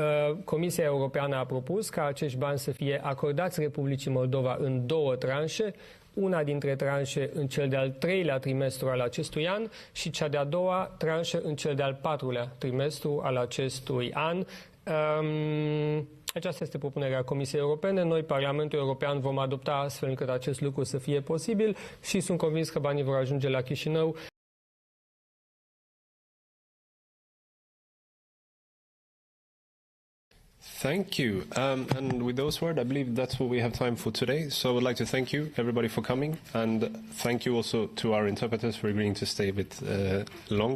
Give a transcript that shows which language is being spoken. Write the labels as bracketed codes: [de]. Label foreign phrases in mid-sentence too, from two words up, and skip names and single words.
[ro] Comisia Europeană a propus ca acești bani să fie acordați Republicii Moldova în 2 tranșe, una dintre tranșe în cel de-al 3-lea trimestru al acestui an și cea de-a 2-a tranșă în cel de-al 4-lea trimestru al acestui an. Aceasta este propunerea Comisiei Europene. Noi, Parlamentul European, vom adopta astfel încât acest lucru să fie posibil și sunt convins că banii vor ajunge la Chișinău. [en] Thank you. And with those words, I believe that's what we have time for today. So I would like to thank you, everybody, for coming. And thank you also to our interpreters for agreeing to stay a bit longer.